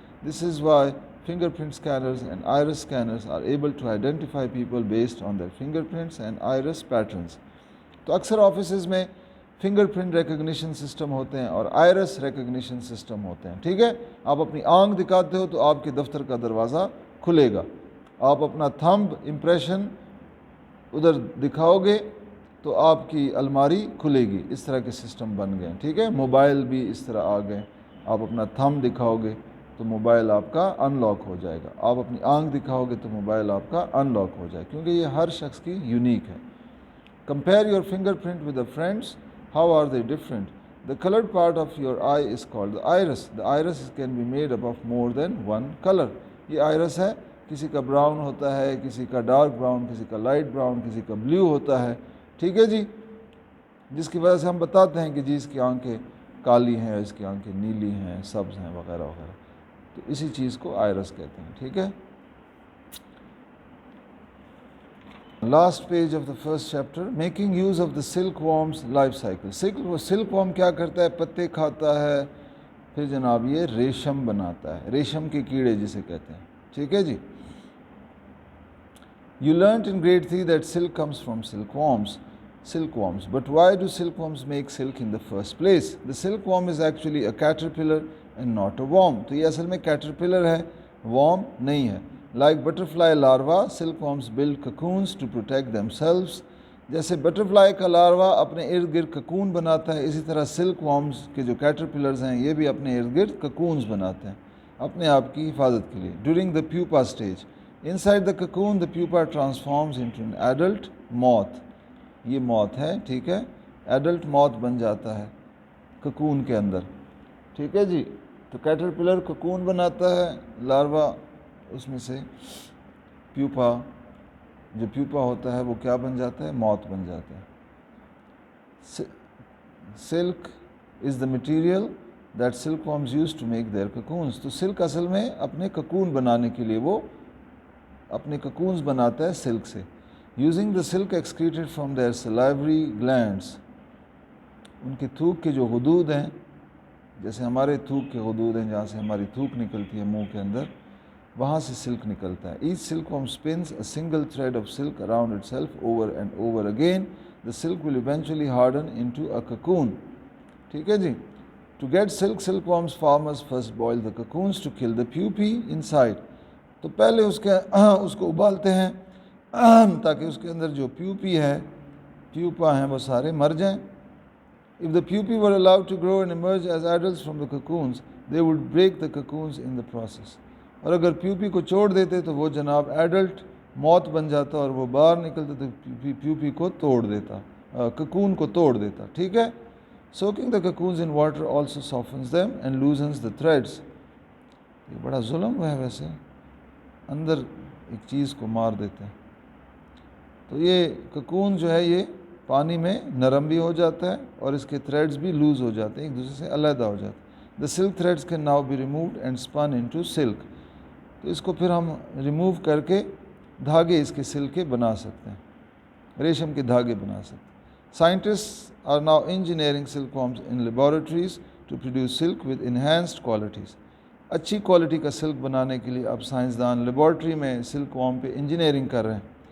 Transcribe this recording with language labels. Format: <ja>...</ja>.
<en>This is why fingerprint scanners and iris scanners are able to identify people based on their fingerprints and iris patterns.</en> <ur>تو اکثر offices میں finger print recognition system ہوتے ہیں اور iris recognition system ہوتے ہیں. ٹھیک ہے. آپ اپنی آنکھ دکھاتے ہو تو آپ کے دفتر کا دروازہ کھلے گا. آپ اپنا تھمب امپریشن ادھر دکھاؤ گے تو آپ کی الماری کھلے گی. اس طرح کے سسٹم بن گئے. ٹھیک ہے. موبائل بھی اس طرح آ گئے. آپ اپنا تھمب دکھاؤ گے تو موبائل آپ کا ان لاک ہو جائے گا. آپ اپنی آنکھ دکھاؤ گے تو موبائل آپ کا ان لاک ہو جائے گا, کیونکہ یہ ہر شخص کی یونیک ہے.</ur> <en>Compare your fingerprint with a friend's. How are they different? The colored part of your eye is called the iris. The iris can be made up of more than one color.</en> <ur>یہ iris ہے, کسی کا brown ہوتا ہے, کسی کا dark brown, کسی کا لائٹ براؤن, کسی کا بلیو ہوتا ہے, ٹھیک ہے جی, جس کی وجہ سے ہم بتاتے ہیں کہ جی اس کی آنکھیں کالی ہیں, اس کی آنکھیں نیلی ہیں, سبز ہیں, وغیرہ وغیرہ. تو اسی چیز کو آئرس کہتے ہیں, ٹھیک ہے.</ur> <en>Last page of the first chapter, making use of the silkworms life cycle.</en> <ur>Silk warm کیا کرتا ہے؟ پتے کھاتا ہے, پھر جناب یہ ریشم بناتا ہے, ریشم کے کیڑے جسے کہتے ہیں, ٹھیک ہے جی.</ur> <en>You learnt in grade 3 that silk comes from silkworms. But why do silkworms make silk in the first place? The silkworm is actually a caterpillar and not a worm.</en> <ur>تو یہ اصل میں caterpillar ہے, worm نہیں ہے.</ur> <en>Like butterfly larva, silkworms build cocoons to protect themselves.</en> <ur>جیسے butterfly کا larva اپنے ارد گرد ککون بناتا ہے, اسی طرح سلک وارمز کے جو کیٹرپلرز ہیں یہ بھی اپنے ارد گرد ککونز بناتے ہیں اپنے آپ کی حفاظت کے لیے.</ur> <en>During the pupa stage, inside the cocoon the pupa transforms into an adult moth.</en> <ur>یہ موت ہے, ٹھیک ہے, ایڈلٹ موت بن جاتا ہے ککون کے اندر, ٹھیک ہے جی. تو کیٹرپلر ککون بناتا ہے, لاروا اس میں سے پیوپا, جو پیوپا ہوتا ہے وہ کیا بن جاتا ہے؟ موت بن جاتا ہے.</ur> <en>Silk is the material that silkworms use to make their cocoons.</en> <ur>تو سلک اصل میں اپنے ککون بنانے کے لیے وہ اپنے ککونز بناتا ہے سلک سے.</ur> <en>Using the silk excreted from their salivary glands.</en> <ur>ان کے تھوک کے جو غدود ہیں, جیسے ہمارے تھوک کے غدود ہیں جہاں سے ہماری تھوک نکلتی ہے منہ کے اندر, وہاں سے سلک نکلتا ہے.</ur> <en>Each silkworm spins a single thread of silk around itself over and over again. The silk will eventually harden into a cocoon,</en> <ur>ٹھیک ہے جی.</ur> <en>To get silk, silkworm farmers first boil the cocoons to kill the pupae inside.</en> <ur>تو پہلے اس کو ابالتے ہیں تاکہ اس کے اندر جو پیوپی ہے, پیوپا ہیں, وہ سارے مر جائیں.</ur> <en>If the pupae were allowed to grow and emerge as adults from the cocoons, they would break the cocoons in the process.</en> <ur>اور اگر پیوپی کو چھوڑ دیتے تو وہ جناب ایڈلٹ موت بن جاتا اور وہ باہر نکلتا تو پیوپی کو توڑ دیتا, ککون کو توڑ دیتا, ٹھیک ہے.</ur> <en>Soaking the cocoons in water also softens them and loosens the threads.</en> <ur>یہ بڑا ظلم ہے ویسے, اندر ایک چیز کو مار دیتے ہیں. تو یہ ککون جو ہے یہ پانی میں نرم بھی ہو جاتا ہے اور اس کے تھریڈز بھی لوز ہو جاتے ہیں, ایک دوسرے سے علیحدہ ہو جاتے ہیں.</ur> <en>The silk threads can now be removed and spun into silk.</en> <ur>تو اس کو پھر ہم ریموو کر کے دھاگے اس کے سلک کے بنا سکتے ہیں, ریشم کے دھاگے بنا سکتے ہیں.</ur> <en>Scientists are now engineering silkworms in laboratories to produce silk with enhanced qualities.</en> <ur>اچھی کوالٹی کا سلک بنانے کے لیے اب سائنسدان لیبارٹری میں سلک وارم پہ انجینئرنگ کر رہے ہیں.</ur>